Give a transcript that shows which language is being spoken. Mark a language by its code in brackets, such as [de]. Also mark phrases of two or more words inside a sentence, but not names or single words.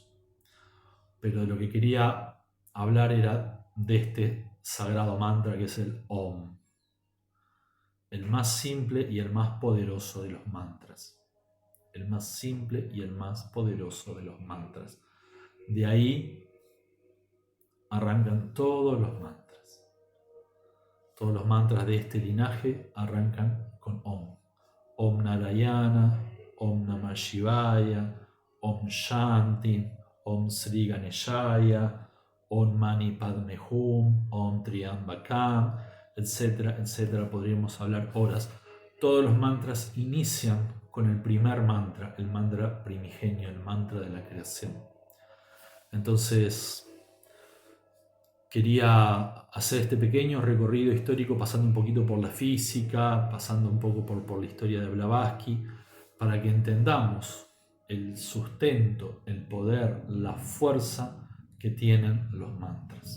[es] Pero de lo que quería hablar era de este sagrado mantra, que es el Om, el más simple y el más poderoso de los mantras. El más simple y el más poderoso de los mantras. De ahí arrancan todos los mantras. Todos los mantras de este linaje arrancan con Om. [sa] Om Narayana, Om Namah Shivaya, Om Shanti, Om Sri Ganeshaya, Om Mani Padme Hum, Om Triambakam, [es] etcétera, etcétera. Podríamos hablar horas. Todos los mantras inician con el primer mantra, el mantra primigenio, el mantra de la creación. Entonces, quería hacer este pequeño recorrido histórico, pasando un poquito por la física, pasando un poco por la historia de Blavatsky, para que entendamos el sustento, el poder, la fuerza que tienen los mantras.